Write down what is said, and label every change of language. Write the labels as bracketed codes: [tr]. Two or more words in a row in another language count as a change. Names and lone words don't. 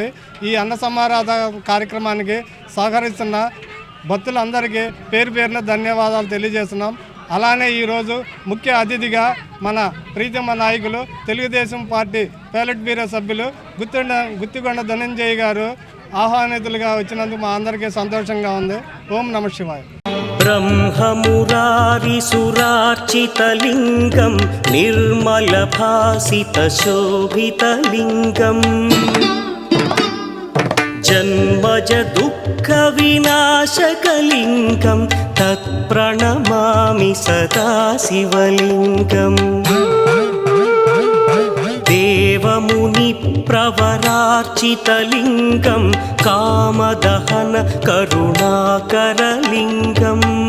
[te] ఈ అన్న సమారాధన కార్యక్రమానికి సహకరిస్తున్న భక్తులందరికీ పేరున ధన్యవాదాలు తెలియజేస్తున్నాం. అలానే ఈరోజు ముఖ్య అతిథిగా మన ప్రీతమ నాయకులు తెలుగుదేశం పార్టీ పైలట్ బ్యూరో సభ్యులు గుత్తికొండ ధనంజయ గారు ఆహ్వానితులుగా వచ్చినందుకు మా అందరికీ సంతోషంగా ఉంది. [sa] ఓం నమః శివాయ. ब्रह्ममुरारिसुरार्चितलिङ्गं निर्मलभासितशोभितलिङ्गम् जन्मज दुःखविनाशकलिङ्गं तत्प्रणमामि सदा शिवलिङ्गम् देवमुनिप्रवरार्चितलिङ्गं कामदहन करुणाकरलिङ्गम्